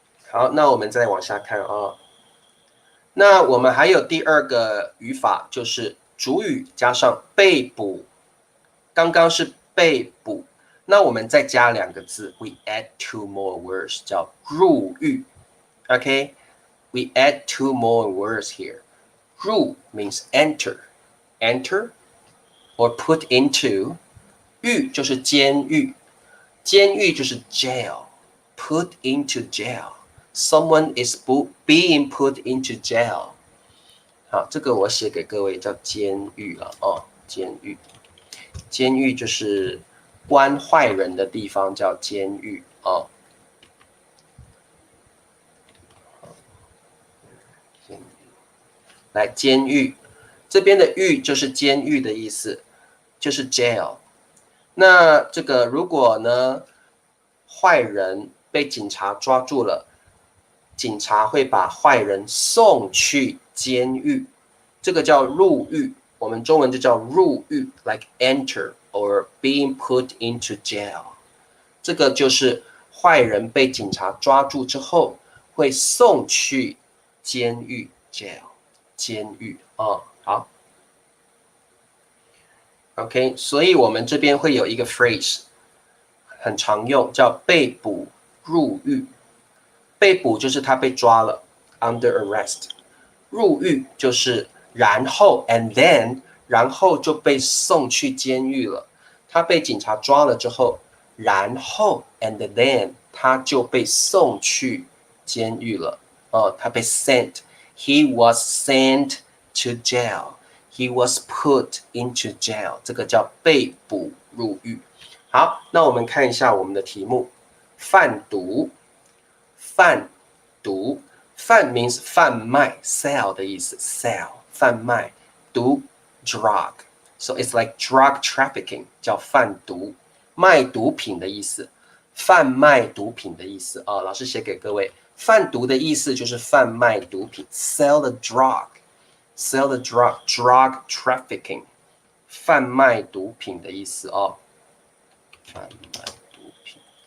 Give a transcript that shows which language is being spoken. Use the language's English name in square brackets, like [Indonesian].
[Chinese] 好，那我们再往下看啊。那我们还有第二个语法，就是主语加上被捕。刚刚是被捕，那我们再加两个字 ， [English] we add two more words， [Chinese] 叫入狱。 [English] OK，we add two more words here。入 means enter or put into， [Chinese] 狱就是监狱，监狱就是 [English] jail，put into jail。Someone is being put into jail。 [Chinese] 好，这个我写给各位叫监狱了监狱。监狱就是关坏人的地方，叫监狱来，监狱这边的狱就是监狱的意思，就是 jail。那这个如果呢，坏人被警察抓住了，警察会把坏人送去监狱，这个叫入狱。我们中文就叫入狱 ， [English] like enter or being put into jail。 [Chinese] 这个就是坏人被警察抓住之后，会送去监狱 jail， 监狱好 ，OK， 所以我们这边会有一个 phrase 很常用，叫被捕入狱。被捕就是他被抓了 ， [English] under arrest。 [Chinese] 入狱就是然后 [English] and then， [Chinese] 然后就被送去监狱了。他被警察抓了之后，然后 [English] and then [Chinese] 他就被送去监狱了。 [English] 他被 sent，he was sent to jail，he was put into jail， [Chinese] 这个叫被捕入狱。好，那我们看一下我们的题目，贩毒，贩毒。贩 means 贩卖 sell 的意思 sell 贩卖，毒 drug， [English] so it's like drug trafficking [Chinese] 叫贩毒，卖毒品的意思，贩卖毒品的意思老师写给各位，贩毒的意思就是贩卖毒品 [English] sell the drug drug trafficking [Chinese] 贩卖毒品的意思贩卖毒品。